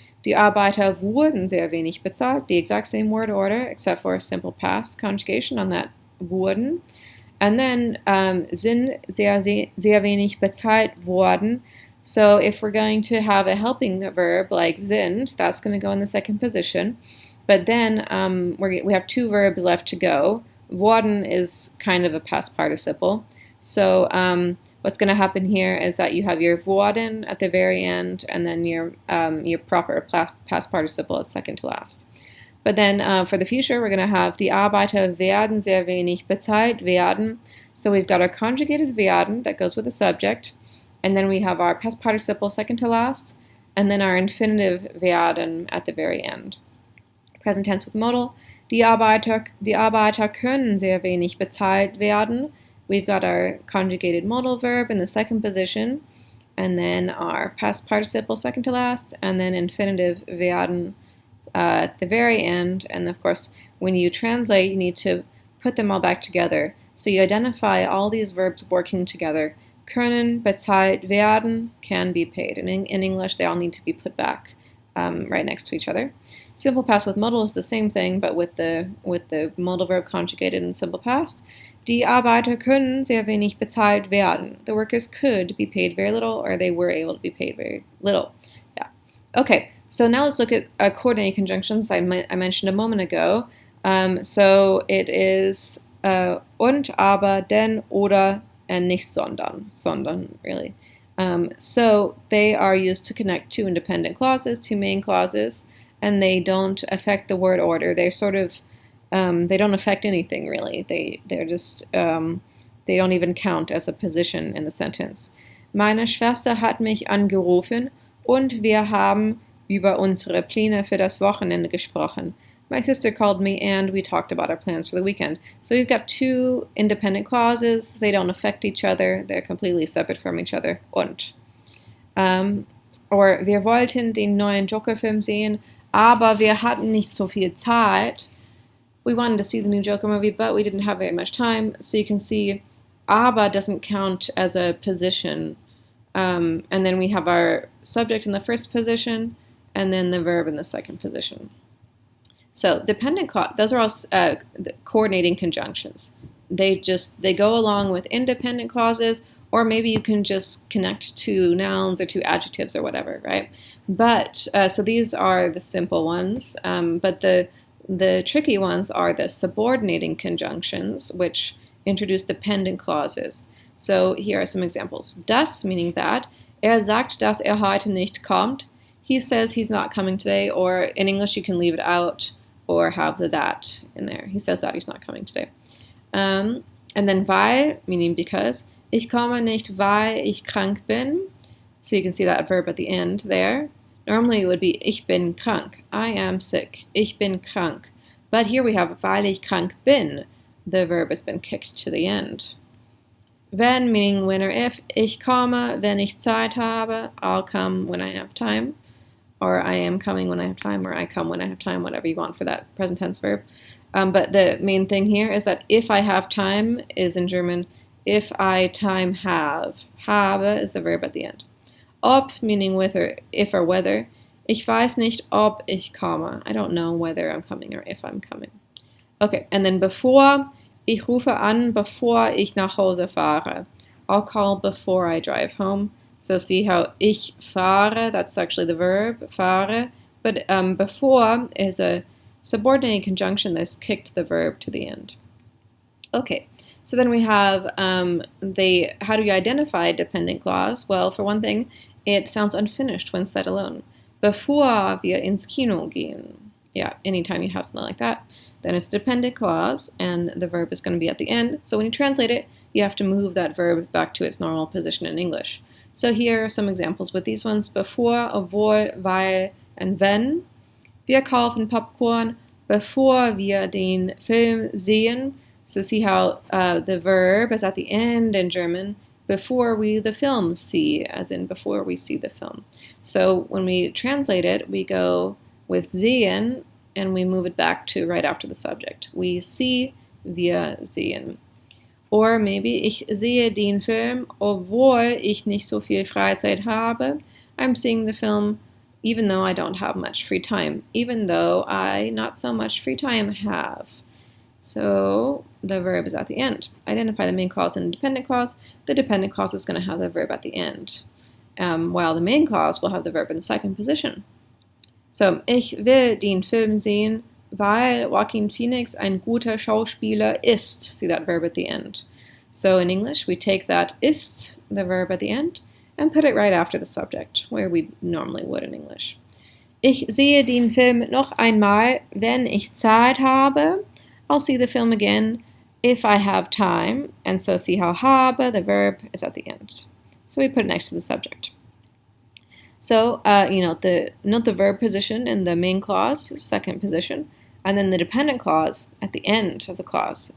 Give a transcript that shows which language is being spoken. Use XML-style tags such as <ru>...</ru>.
<de>Die Arbeiter wurden sehr wenig bezahlt,</de> <en>the exact same word order, except for a simple past conjugation on that wurden. And then</en> <de>sind sehr wenig bezahlt worden.</de> <en>So if we're going to have a helping verb like sind, that's going to go in the second position. But then we have two verbs left to go. Worden is kind of a past participle. So what's going to happen here is that you have your worden at the very end, and then your proper past participle at second to last. But then for the future, we're going to have</en> <de>die Arbeiter werden sehr wenig bezahlt werden.</de> <en>So we've got our conjugated werden that goes with the subject, and then we have our past participle second to last, and then our infinitive werden at the very end. Present tense with modal.</en> <de>Die Arbeiter können sehr wenig bezahlt werden.</de> <en>We've got our conjugated modal verb in the second position, and then our past participle second to last, and then infinitive werden at the very end. And of course, when you translate, you need to put them all back together. So you identify all these verbs working together.</en> <de>Können, bezahlt werden,</de> <en>can be paid. And in English, they all need to be put back right next to each other. Simple past with modal is the same thing, but with the modal verb conjugated in simple past.</en> <de>Die Arbeiter können sehr wenig bezahlt werden.</de> <en>The workers could be paid very little, or they were able to be paid very little. Yeah. Okay, so now let's look at coordinating conjunctions I mentioned a moment ago. So it is und, aber, denn, oder, and nicht sondern really. So they are used to connect two independent clauses, two main clauses, and they don't affect the word order. They're sort of they don't affect anything really. They're just they don't even count as a position in the sentence.</en> <de>Meine Schwester hat mich angerufen und wir haben über unsere Pläne für das Wochenende gesprochen.</de> <en>My sister called me and we talked about our plans for the weekend. So we've got two independent clauses. They don't affect each other. They're completely separate from each other.</en> <de>Und.</de> <en>Or</en> <de>wir wollten den neuen Joker-Film sehen, aber wir hatten nicht so viel Zeit.</de> <en>We wanted to see the new Joker movie, but we didn't have very much time. So you can see aber doesn't count as a position. And then we have our subject in the first position, and then the verb in the second position. So dependent clause, those are all coordinating conjunctions. They go along with independent clauses, or maybe you can just connect two nouns or two adjectives or whatever, right? But so these are the simple ones, but the tricky ones are the subordinating conjunctions, which introduce dependent clauses. So here are some examples. Das, meaning that.</en> <de>Sagt, dass heute nicht kommt.</de> <en>He says he's not coming today, or in English you can leave it out or have the that in there. He says that he's not coming today. And then weil, meaning because.</en> <de>Ich komme nicht, weil ich krank bin.</de> <en>So you can see that verb at the end there. Normally it would be</en> <de>ich bin krank.</de> <en>I am sick.</en> <de>Ich bin krank.</de> <en>But here we have</en> <de>weil ich krank bin.</de> <en>The verb has been kicked to the end. Wenn, meaning when or if.</en> <de>Ich komme, wenn ich Zeit habe.</de> <en>I'll come when I have time. Or I am coming when I have time, or I come when I have time, whatever you want for that present tense verb. But the main thing here is that if I have time is in German, if I time have. Habe is the verb at the end. Ob, meaning with or if or whether.</en> <de>Ich weiß nicht, ob ich komme.</de> <en>I don't know whether I'm coming or if I'm coming. Okay, and then bevor.</en> <de>Ich rufe an, bevor ich nach Hause fahre.</de> <en>I'll call before I drive home. So see how</en> <de>ich fahre,</de> <en>that's actually the verb, fahre. But before is a subordinating conjunction that's kicked the verb to the end. Okay, so then we have how do you identify a dependent clause? Well, for one thing, it sounds unfinished when said alone.</en> <de>bevor wir ins Kino gehen.</de> <en>Yeah, anytime you have something like that, then it's a dependent clause and the verb is going to be at the end. So when you translate it, you have to move that verb back to its normal position in English. So here are some examples with these ones: bevor, obwohl, weil, and wenn.</en> <de>Wir kaufen Popcorn bevor wir den Film sehen.</de> <en>So see how the verb is at the end in German, before we the film see, as in before we see the film. So when we translate it, we go with sehen and we move it back to right after the subject. We see,</en> <de>wir sehen.</de> <en>Or maybe</en> <de>ich sehe den Film, obwohl ich nicht so viel Freizeit habe.</de> <en>I'm seeing the film even though I don't have much free time, even though I not so much free time have. So the verb is at the end. Identify the main clause and the dependent clause. The dependent clause is going to have the verb at the end, while the main clause will have the verb in the second position. So,</en> <de>ich will den Film sehen, weil Joaquin Phoenix ein guter Schauspieler ist.</de> <en>See that verb at the end. So in English, we take that ist, the verb at the end, and put it right after the subject, where we normally would in English.</en> <de>Ich sehe den Film noch einmal, wenn ich Zeit habe.</de> <en>I'll see the film again if I have time. And so see how habe, the verb, is at the end. So we put it next to the subject. So, note the verb position in the main clause, second position, and then the dependent clause at the end of the clause.</en>